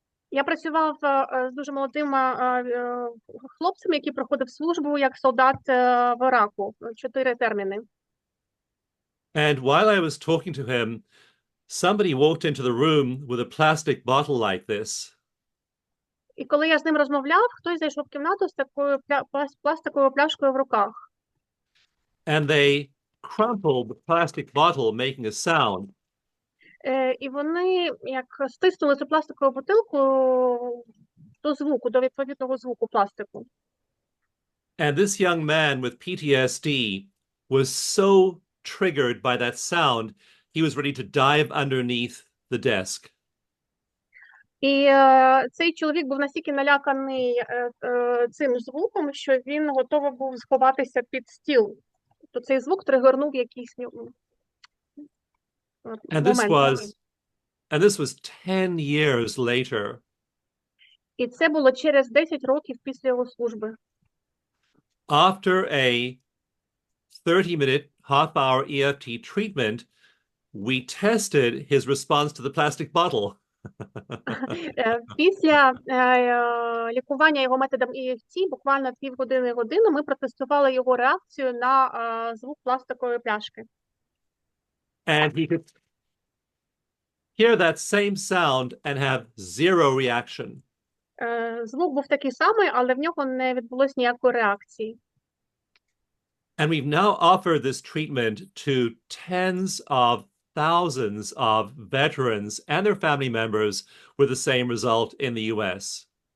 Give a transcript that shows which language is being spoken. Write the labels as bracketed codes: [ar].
[uk] Я працював з дуже молодим хлопцем, який проходив службу як солдат в Іраку. 4 терміни. [en] And while I was talking to him, somebody walked into the room with a plastic bottle like this. [uk] І коли я з ним розмовляв, хтось зайшов в кімнату з такою пластиковою пляшкою в руках. [en] And they crumpled the plastic bottle, making a sound. [uk] І вони як стиснули цю пластикову бутилку до звуку, до відповідного звуку пластику. [en] And this young man with PTSD was so triggered by that sound, he was ready to dive underneath the desk. [uk] І цей чоловік був настільки наляканий цим звуком, що він готовий був сховатися під стіл. То цей звук тригернув якийсь [en] And this was 10 years later. [uk] І це було через 10 років після його служби. [en] After a 30-minute, half-hour EFT treatment, we tested his response to the plastic bottle. [uk] Після лікування його методом EFT, буквально півгодини-годину, ми протестували його реакцію на звук пластикової пляшки. [en] And he could hear that same sound and have zero reaction. [uk] Звук був такий самий, але в нього не відбулось ніякої реакції. [en] And we've now offered this treatment to tens of thousands of veterans and their family members with the same result in the US.